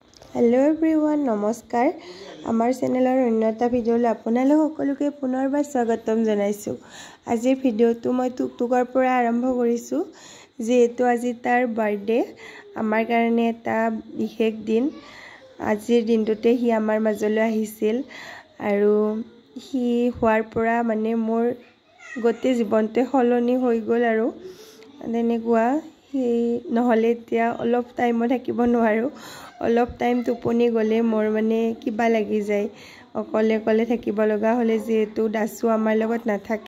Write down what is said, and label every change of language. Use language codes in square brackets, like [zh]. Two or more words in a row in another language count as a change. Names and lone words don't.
[en] hello everyone [as] নমস্কাৰ আমাৰ চেনেলৰ অন্য এটা ভিডিঅ'লৈ আপোনালোক সকলোকে পুনৰবাৰ স্বাগতম জনাইছো। আজিৰ ভিডিঅ'টো মই টুকটুকৰ পৰা আৰম্ভ কৰিছো যিহেতু আজি তাৰ বাৰ্থডে আমাৰ কাৰণে এটা বিশেষ দিন। আজিৰ দিনটোতে হি আমাৰ মাজলৈ আহিছিল আৰু हि হোৱাৰ পৰা মানে মোৰ গোটেই জীৱনটো সলনি হৈ গ'ল আৰু তেনেকুৱা हि নহলে এতিয়া অলপ টাইম থাকিব নোৱাৰো। অলপ টাইম টোপনি গলে মোৰ মানে কিবা লাগি যায় অকলে অকলে থাকিব লগা হলে যেহেতু দাসু আমাৰ লগত নাথাকে।